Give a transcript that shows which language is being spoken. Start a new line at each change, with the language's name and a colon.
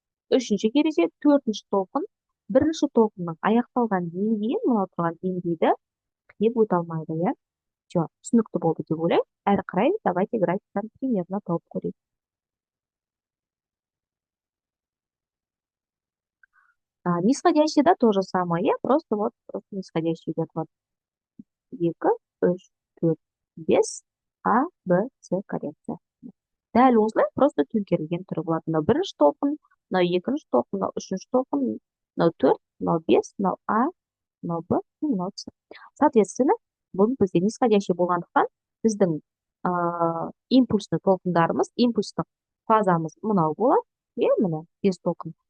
Kazakh: Үшінші ереже, төртінші толқын, бірінші толқынның аяқталған деңгейін, мынау тұрған деңгейді қиып өте алмайды, иә? Все, түсінікті болды деп ойлаймын. Әрі қарай давайте графиктан примерно тауып көрейік.
Russian: Нисходящий, да, то же самое, просто вот нисходящий идет вот 2, 3, 4, 5, А, Б, С коррекция.
Kazakh: Дәл осылай просто төңкерілген түрі болады. Мынау бірінші толқын, мынау екінші толқын, мынау үшінші толқын, мынау 4, мынау 5, мынау А, мынау Б, мынау С. Соответственно, бұл бізде нисходящий болғандықтан біздің импульсный толқындарымыз, импульстық фазамыз мынау болады, иә, мына 5 толқын.